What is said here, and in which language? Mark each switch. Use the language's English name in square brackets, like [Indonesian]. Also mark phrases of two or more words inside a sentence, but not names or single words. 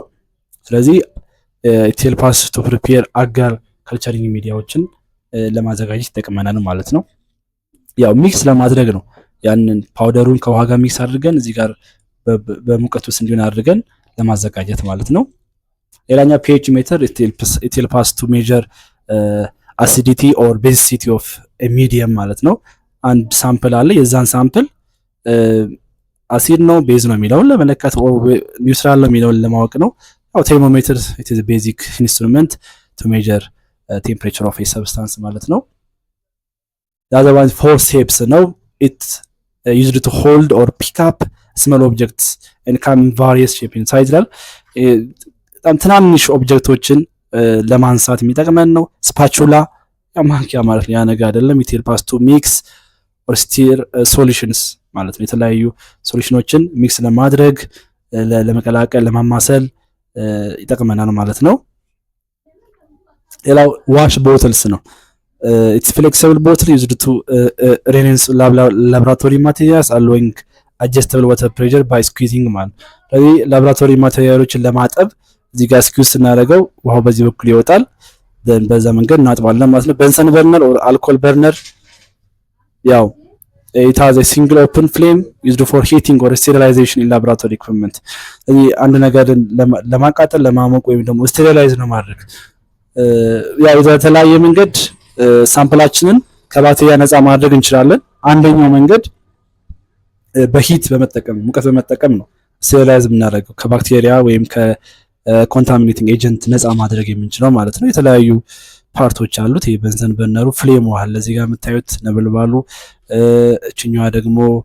[Amharic] ስለዚህ [English] helps to prepare agar culturing [Amharic] ሚዲያዎችን ለማዘጋጀት ይጠቅመናል ማለት ነው። ያው ሚክስ ለማድረግ ነው። ያንን ፓውደሩን ከውሃ ጋር ሚክስ አድርገን እዚህ ጋር በሙቀት ውስጥ እንዲሆን አድርገን ለማዘጋጀት ማለት ነው። ሌላኛው ፒኤች ሜተር [English] it helps us to measure acidity or basicity of a medium [Amharic] ማለት ነው። አንድ ሳምፕል አለ። የዛን ሳምፕል አሲድ ነው ቤዝ ነው የሚለውን ለመለካት ኒውትራል ነው የሚለውን ለማወቅ ነው። ያው ቴርሞሜትር [English] it is a basic instrument to measure temperature of a [Amharic] substance ማለት ነው። [English] the other one forceps [Amharic] ነው [English] it used to hold or pick up small objects and come in various shape in size [Amharic] ይላል። በጣም ትናንሽ ኦብጀክቶችን ለማንሳት የሚጠቅመን ነው። ስፓቹላ ማንኪያ ማለት ነው። ያ ነገር አይደለም። [English] it helps to mix or stir solutions [Amharic] ማለት ነው። የተለያዩ ሶሉሽኖችን ሚክስ ለማድረግ ለመቀላቀል ለማማሰል ይጠቅመናል ማለት ነው። ሌላው ዋሽ ቦትልስ ነው። [English] it's flexible bottle used to replace laboratory materials allowing adjustable water pressure by squeezing [Amharic] ማለት ነው። ስለዚህ ላቦራቶሪ ማቴሪያሎችን ለማጠብ እዚህ ጋር ስኩዝ ስናደርገው ውሃው በዚህ በኩል ይወጣል። በዛ መንገድ እናጥባለን ማለት ነው። [English] Bunsen burner or alcohol burner [Amharic] ያው [English] it has a single open flame used for heating or sterilization in laboratory equipment። [Amharic] ስለዚህ አንድ ነገር ለማቃጠል ለማሞቅ ወይም ደግሞ ስቴሪላይዝ ነው ማድረግ ያው በተለያየ መንገድ ሳምፕላችንን ከባክቴሪያ ነፃ ማድረግ እንችላለን። አንደኛው መንገድ በሂት በመጠቀም ሙቀት በመጠቀም ነው ስቴሪላይዝ የምናደርገው ከባክቴሪያ ወይም [English] contaminating agent [Amharic] ነፃ ማድረግ የምንችለው ማለት ነው። የተለያዩ ፓርቶች አሉት። ይሄ በንሰን በርነሩ ፍሌም አለ እዚህ ጋር የምታዩት ነበልባሉ። እችኛዋ ደግሞ